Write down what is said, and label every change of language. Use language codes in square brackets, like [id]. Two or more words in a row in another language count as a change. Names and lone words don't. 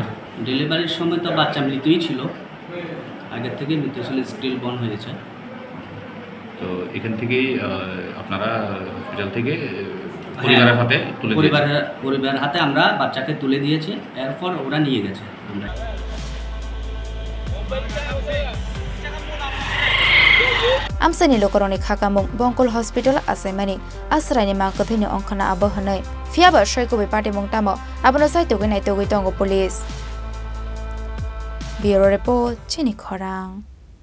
[bn] ডেলিভারির সময় তো বাচ্চা মৃতই ছিল আগে থেকে মৃত ছিল স্টিল বর্ন হয়েছে তো এখান থেকেই আপনারা হসপিটাল থেকে পরিবারের হাতে আমরা বাচ্চাকে তুলে দিয়েছি এরপর ওরা নিয়ে গেছে আমরা [trp] Amsani lokoroni khakamung Bongkul Hospital asaimani asraini mangkothini ongkhana abohanai fiaba shoikobi patimung tamo abono saitoginai togi tongo police [en] Bureau Report [trp] Chini Khorang